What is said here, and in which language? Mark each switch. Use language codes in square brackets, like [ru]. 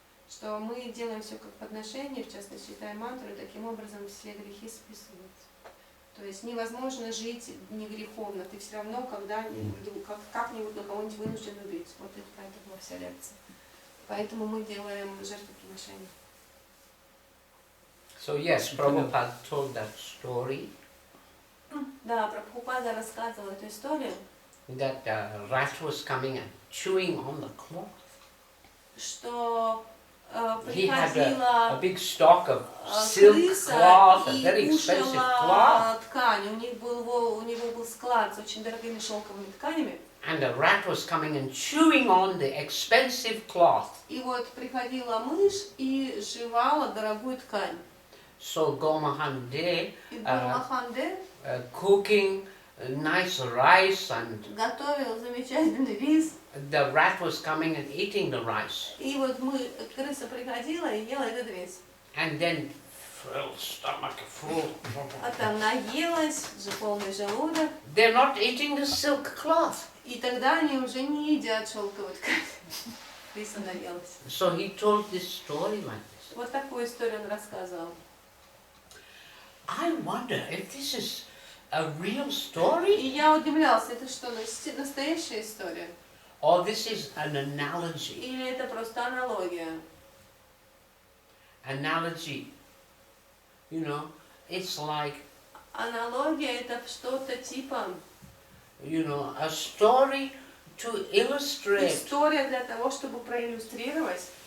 [ru] Что мы делаем все как в отношении, в частности, читаем мантру, и таким образом все грехи списываются. То есть невозможно жить не греховно, ты все равно как-нибудь на кого-нибудь вынужден убить. Вот это про это была вся лекция. Поэтому мы делаем жертвоприношение. [en] So yes, Prabhupada told that story [ru] Да, Прабхупада рассказывал эту историю, [en] that a rat was coming and chewing on the cloth. [ru] что [en] He had a [ru] приходила [en] big stock of silk [ru] крыса [en] cloth, a [ru] и [en] very expensive cloth, [ru] кушала ткань. У него был склад с очень дорогими шелковыми тканями. [en] and a rat was coming and chewing on the expensive cloth. [ru] И вот приходила мышь и жевала дорогую ткань. [en] So Gomahande [ru] И Гурмаханде [en] cooking nice rice, and [ru] готовил замечательный рис. [en] the rat was coming and eating the rice, [ru] И вот крыса приходила и ела этот рис. [en] and then full stomach full. [ru] А там наелась, же полный желудок. [en] They're not eating the silk cloth. [ru] И тогда они уже не едят шелковую ткань. Крыса наелась. [en] So he told this story like this. [ru] Вот такую историю он рассказывал. [en] I wonder if this is a real story [ru] И я удивлялся, это что, настоящая история? [en] or this is an analogy. [ru] Или это просто аналогия? [en] Analogy, you know, it's like, [ru] Аналогия это что-то типа [en] you know, a story to illustrate [ru] история для того, чтобы проиллюстрировать